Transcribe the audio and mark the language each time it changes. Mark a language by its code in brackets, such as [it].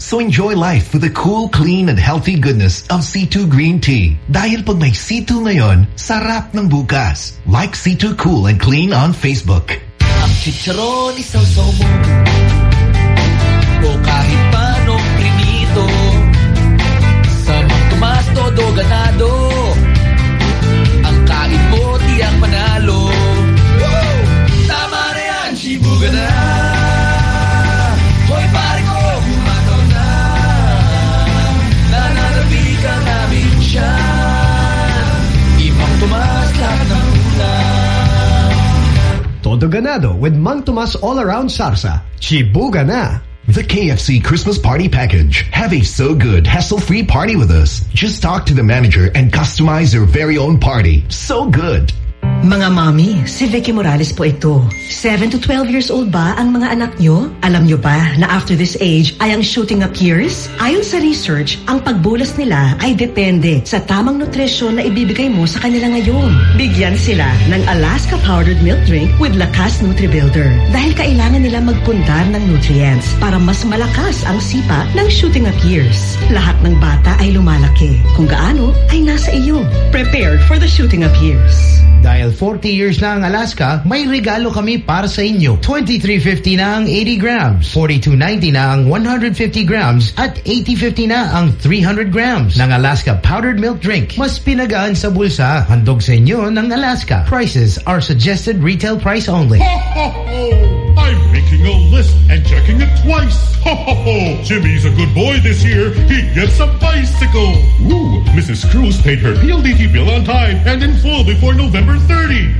[en] So enjoy life with the cool, clean, and healthy goodness of C2 Green Tea. [tl] Dahil pag may C2 ngayon, sarap ng bukas. [en] Like C2 Cool and Clean on Facebook. [tl] Ang chicharon isawsaw mo. O kahit panong prinito. Samang tumas todo ganado. Todo ganado with Mang Tomas all around sarsa. Chibuga na. [en] The KFC Christmas Party Package. Have a so good, hassle-free party with us. Just talk to the manager and customize your very own party. So good. [tl] Mga mommy, si Vicky Morales po ito. [en] 7 to 12 years old [tl] ba ang mga anak nyo? Alam nyo ba na [en] after this age [tl] ay ang shooting up years? Ayon sa research, ang pagbulas nila ay depende sa tamang nutrisyon na ibibigay mo sa kanila ngayon. Bigyan sila ng Alaska Powdered Milk Drink with Lakas Nutri Builder dahil kailangan nila magpundar ng nutrients para mas malakas ang sipa ng shooting up years. Lahat ng bata ay lumalaki. Kung gaano ay nasa iyo. [en] Prepare for the shooting up years. [tl] Dahil 40 years na ang Alaska, may regalo kami para sa inyo. 2350 na ang 80 grams, 4290 na ang 150 grams, at 8050 na ang 300 grams ng Alaska Powdered Milk Drink. Mas pinagaan sa bulsa, handog sa inyo ng Alaska. [en] Prices are suggested retail price only. Ho, ho, ho! I'm making a list and checking it twice. Ho, ho, ho! Jimmy's a good boy this year. He gets a bicycle. Ooh, Mrs. Cruz paid her PLDT bill on time and in full before November 30.